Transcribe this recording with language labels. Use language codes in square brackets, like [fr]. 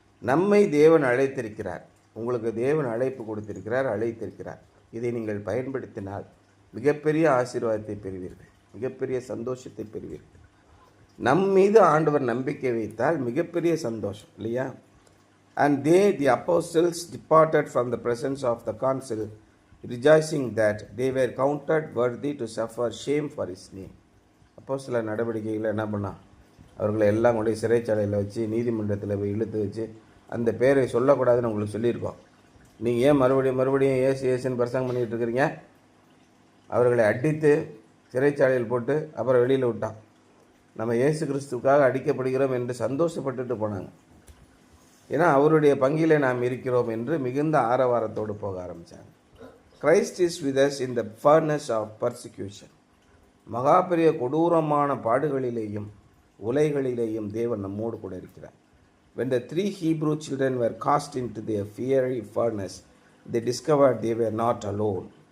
[ta] நம்மை தேவன் அழைத்திருக்கிறார். உங்களுக்கு தேவன் அழைப்பு கொடுத்திருக்கிறார், அழைத்திருக்கிறார். இதை நீங்கள் பயன்படுத்தினால் மிகப்பெரிய ஆசீர்வாதத்தை பெறுவீர்கள், மிகப்பெரிய சந்தோஷத்தை பெறுவீர்கள். நம் மீது ஆண்டவர் நம்பிக்கை வைத்தால் மிகப்பெரிய சந்தோஷம் இல்லையா? [en] And they, the apostles, departed from the presence of the council, rejoicing that they were counted worthy to suffer shame for his name. [ta] அப்போஸ்தலர் நடவடிக்கையில் என்ன பண்ணா? அவர்களை எல்லாம் கொண்டு சிறைச்சாலையில் வச்சு நீதிமன்றத்தில் போய் இழுத்து வச்சு அந்த பேரை சொல்லக்கூடாதுன்னு உங்களுக்கு சொல்லியிருக்கோம். நீங்கள் ஏன் மறுபடியும் ஏசுன்னு பிரசங்கம் பண்ணிகிட்டு இருக்கிறீங்க? அவர்களை அடித்து சிறைச்சாலையில் போட்டு அப்புறம் வெளியில் விட்டான். நம்ம இயேசு கிறிஸ்துக்காக அடிக்கப்படுகிறோம் என்று சந்தோஷப்பட்டுட்டு போனாங்க. ஏன்னா அவருடைய பங்கிலே நாம் இருக்கிறோம் என்று மிகுந்த ஆரவாரத்தோடு போக ஆரம்பித்தாங்க. [en] Christ is with us in the furnace of persecution. [ta] மகா பெரிய கொடூரமான பாடுகளிலேயும் உலைகளிலேயும் தேவன் நம்மோடு கூட இருக்கிறார். [en] When the 3 Hebrew children were cast into the fiery furnace, they discovered they were not alone.